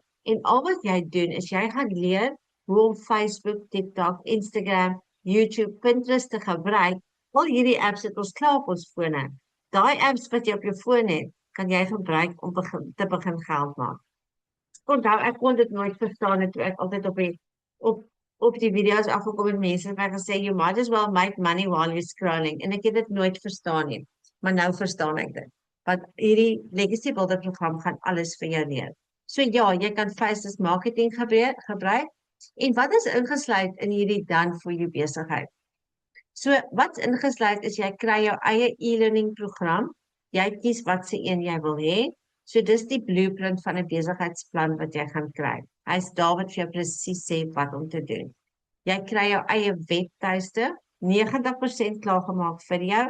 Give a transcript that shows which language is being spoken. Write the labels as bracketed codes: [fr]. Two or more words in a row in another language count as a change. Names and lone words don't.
[af] En al wat jy doen, is jy gaan leer hoe om Facebook, TikTok, Instagram, YouTube, Pinterest te gebruik. Al hierdie apps het ons klaar op ons fone. Daai apps wat jy op jou foon het, kan jy gebruik om te begin geld maak. Onthou, ek kon dit nooit verstaan het, toe ek altyd op die video's afgekom en mense het my gesê, [en] you might as well make money while you're scrolling. [af] En ek het dit nooit verstaan nie. Maar nou verstaan ek dit. Want hierdie Legacy Builder program gaan alles vir jou leer. So ja, jy kan Facebook marketing gebruik. En wat is ingesluit in hierdie [en] done for you [af] besigheid? So wat's ingesluit is jy kry jou eie e-learning program. Jy kies watse een jy wil hê. So dis die blueprint van 'n besigheidsplan wat jy gaan kry. Hy's daar wat vir jou presies sê wat om te doen. Jy kry jou eie webtuiste, 90% klaar gemaak vir jou.